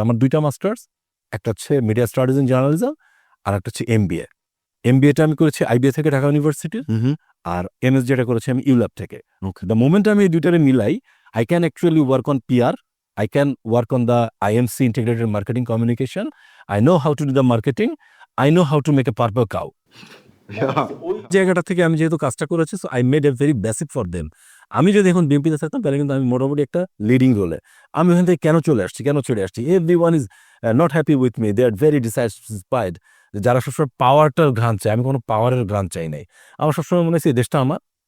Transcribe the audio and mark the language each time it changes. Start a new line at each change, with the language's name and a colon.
Bangla: আমার দুইটা মাস্টার্স, একটা হচ্ছে মিডিয়া স্টাডিজ ইন জার্নালিজম, আর একটা হচ্ছে এমবিএ। এমবিএটা আমি করেছি আইবিএ থেকে, ঢাকা ইউনিভার্সিটির, আর এমএস যেটা করেছি আমি ইউল্যাব থেকে।
English: the moment
Bangla: আমি এই দুইটারে মিলাই,
English: I can actually work on PR, I can work on the IMC, integrated marketing communication. I know how to do the marketing. I know how to make a purple cow.
Bangla: জায়গাটা থেকে আমি যেহেতু কাজটা করেছি,
English: So I made a very basic for them.
Bangla: আমি যদি এখন বিএনপিতে থাকতাম, তাহলে কিন্তু আমি মোটামুটি একটা লিডিং রোলে। আমি ওখান থেকে কেন চলে আসছি?
English: Every one is not happy with me, they are very dissatisfied.
Bangla: যারা সবসময় পাওয়ারটার ঘ্রাণ চায়, আমি কোনো পাওয়ারের ঘ্রাণ চাই নাই। আমার সবসময় মনে হচ্ছে এই দেশটা আমার।